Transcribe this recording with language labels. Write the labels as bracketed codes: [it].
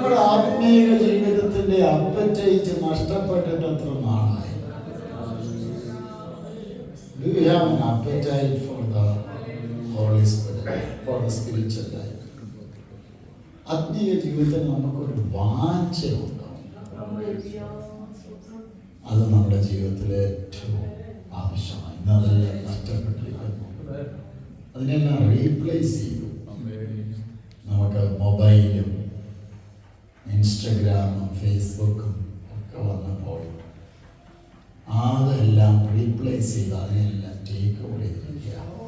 [ml] ആത്മീയ ജീവിതത്തിന്റെ അപ്പറ്റൈറ്റ് നഷ്ടപ്പെട്ടിട്ട് എത്ര നാളായി? [en] Do you have an appetite for the Holy Spirit, for the spiritual life? [ml] ആത്മീയ ജീവിതത്തിൽ നമുക്കൊരു വാഞ്ചയുണ്ടാവും. അത് നമ്മുടെ ജീവിതത്തിലെ ഏറ്റവും ആവശ്യമായി. ഇന്ന് അതെല്ലാം നഷ്ടപ്പെട്ടിരിക്കുന്നു. അതിനെല്ലാം റീപ്ലേസ് ചെയ്തു. നമുക്ക് മൊബൈലും ഇൻസ്റ്റഗ്രാമും ഫേസ്ബുക്കും ഒക്കെ വന്നപ്പോൾ അതെല്ലാം റീപ്ലേസ് ചെയ്ത് അതിനെല്ലാം ടേക്ക് ഓവർ ചെയ്തിരിക്കുക.